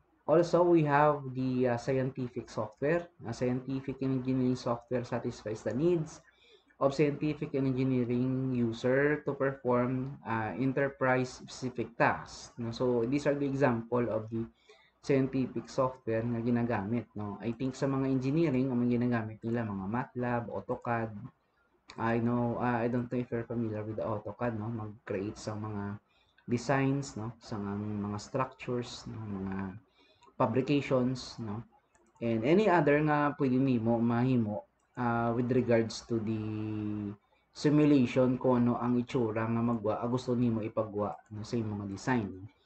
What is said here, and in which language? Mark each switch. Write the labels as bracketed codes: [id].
[en] Also, we have the scientific software. Scientific and engineering software satisfies the needs of scientific and engineering user to perform enterprise-specific tasks. No? So, these are the example of the scientific software [tl] na ginagamit. [en] No? I think [tl] sa mga engineering, ang ginagamit nila, mga MATLAB, AutoCAD. [en] I don't know if you're familiar with the AutoCAD, no? [tl] Mag-create sa mga designs, no? Sa mga structures, no? Mga fabrications, no? [en] And any other [ceb] nga pwede mahimo [en] with regards to the simulation [ceb] kung ano ang itsura nga gusto nimo ipagwa no, sa imong mga design.